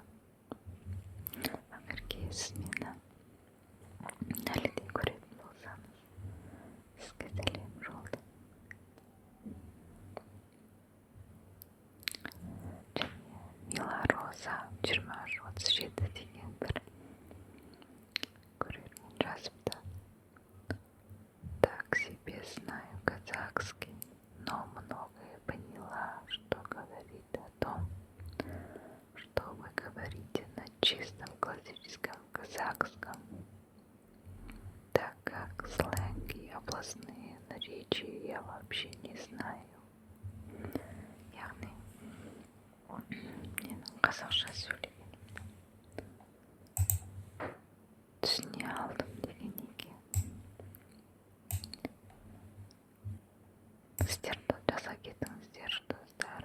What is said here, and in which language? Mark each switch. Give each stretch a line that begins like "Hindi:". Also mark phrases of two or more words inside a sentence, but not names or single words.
Kazakh: Ақерке, сіз мені әлі де көретін болсаңыз, сізге сәлем жолдаймын. Және Милароза 2337 деген бір көрермен жазыпты.
Russian: Так себе знаю казахский, но многое поняла, что говорит о том, что вы говорите на чистом классическом казахском, так как сленг и областные наречия я вообще не знаю.
Kazakh: Яғни менің қазақша сөйлегенімді түсіне алдым деген екен. Сіздер жаза кетіңіздер, достар.